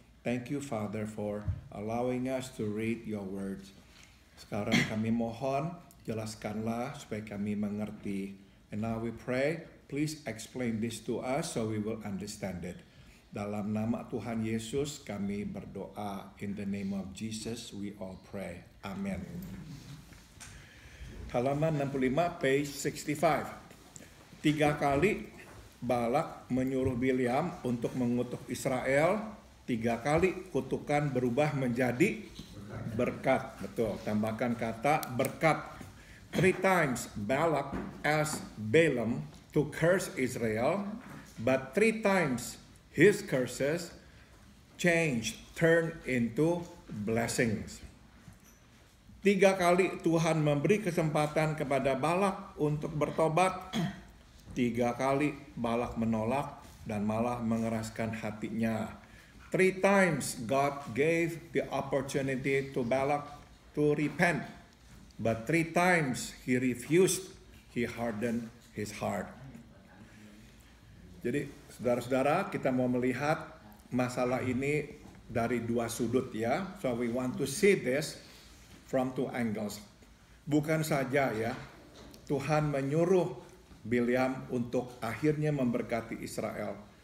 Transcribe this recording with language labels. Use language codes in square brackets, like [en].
[en] Thank you, Father, for allowing us to read your words. [id] Sekarang kami mohon, jelaskanlah supaya kami mengerti. [en] And now we pray, please explain this to us so we will understand it. [id] Dalam nama Tuhan Yesus kami berdoa. [en] In the name of Jesus we all pray. Amen. [id] Halaman 65, [en] page 65. [id] 3 kali Balak menyuruh Bileam untuk mengutuk Israel. 3 kali kutukan berubah menjadi berkat. Betul, tambahkan kata berkat. [en] 3 times Balak asked Balaam to curse Israel, but 3 times his curses changed, turned into blessings. [id] 3 kali Tuhan memberi kesempatan kepada Balak untuk bertobat. 3 kali Balak menolak dan malah mengeraskan hatinya. [en] 3 times God gave the opportunity to Balak to repent, but 3 times he refused. He hardened his heart. [id] Jadi saudara-saudara, kita mau melihat masalah ini dari 2 sudut ya. [en] So we want to see this from 2 angles. [id] Bukan saja ya, Tuhan menyuruh Bileam untuk akhirnya memberkati Israel.